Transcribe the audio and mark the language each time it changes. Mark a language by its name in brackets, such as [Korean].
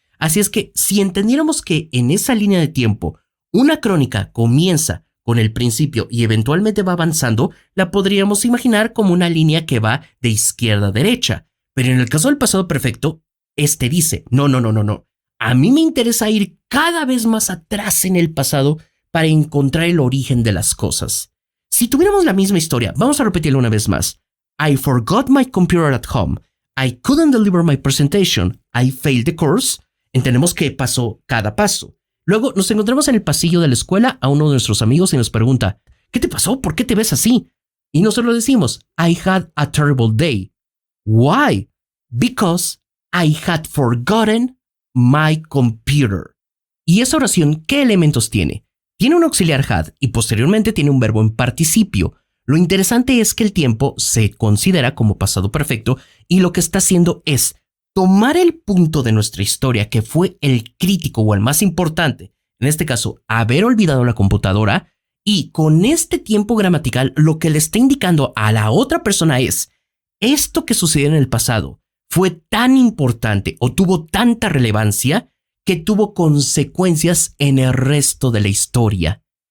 [Spanish] Así es que si entendiéramos que en esa línea de tiempo una crónica comienza con el principio y eventualmente va avanzando, la podríamos imaginar como una línea que va de izquierda a derecha. Pero en el caso del pasado perfecto, dice, no. A mí me interesa ir cada vez más atrás en el pasado para encontrar el origen de las cosas. Si tuviéramos la misma historia, vamos a repetirlo una vez más. [English] I forgot my computer at home. I couldn't deliver my presentation. I failed the course. [Spanish] Entendemos que pasó cada paso. Luego nos encontramos en el pasillo de la escuela a uno de nuestros amigos y nos pregunta, ¿qué te pasó? ¿Por qué te ves así? Y nosotros decimos, [English] I had a terrible day. Why? Because I had forgotten my computer. [Spanish] ¿Y esa oración qué elementos tiene? Tiene un auxiliar had y posteriormente tiene un verbo en participio. Lo interesante es que el tiempo se considera como pasado perfecto y lo que está haciendo es tomar el punto de nuestra historia que fue el crítico o el más importante, en este caso, haber olvidado la computadora, y con este tiempo gramatical lo que le está indicando a la otra persona es, esto que sucedió en el pasado fue tan importante o tuvo tanta relevancia que tuvo consecuencias en el resto de la historia.